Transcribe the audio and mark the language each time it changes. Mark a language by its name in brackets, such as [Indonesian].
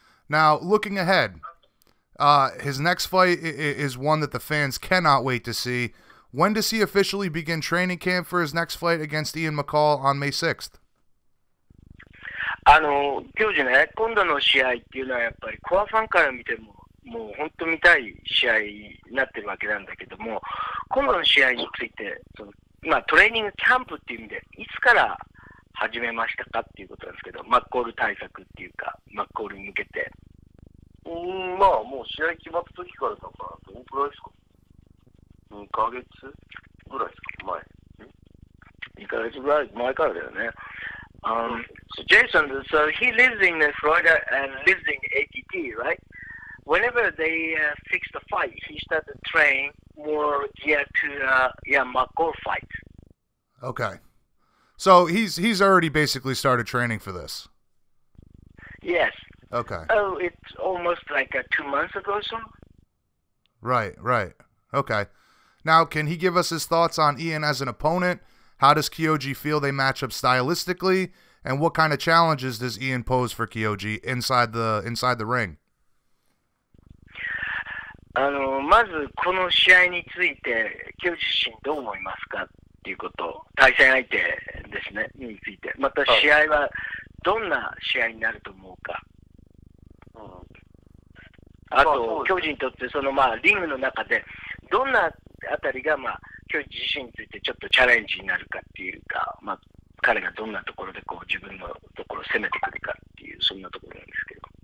[English] Now, looking ahead, his next fight is one that the fans cannot wait to see. When does he officially begin training camp for his next fight against Ian McCall on May 6th? [Japanese] 教授ね、今度の試合っていうのはやっぱりコアファンから見ても、もう本当見たい試合になってるわけなんだけども、今度の試合について、トレーニングキャンプっていう意味で、いつから始めましたかっていうことなんですけど、マッコール対策っていうか、マッコールに向けて。まあ、もう試合決まった時からだから、どのくらいですか ?2 ヶ月ぐらいですか前。 2ヶ月ぐらい前からだよね。 [English] So Jason, so he lives in Florida and lives in ATT, right? Whenever they fix the fight, he started training more geared to McCall fight. Okay. So he's already basically started training for this. Yes. Okay. Oh, it's almost like 2 months ago or so. Right. Okay. Now, can he give us his thoughts on Ian as an opponent? How does Kyoji feel they match up stylistically? And what kind of challenges does Ian pose for Kyoji inside the ring? [Japanese] まずこの試合について、キョウジ自身どう思いますかっていうこと、対戦相手ですね、について。また試合はどんな試合になると思うか。あと、キョウジにとってリングの中で、どんなあたりが、キョウジ自身についてちょっとチャレンジになるかっていうか、彼がどんなところで自分のところを攻めてくるかっていう、そんなところなんですけど。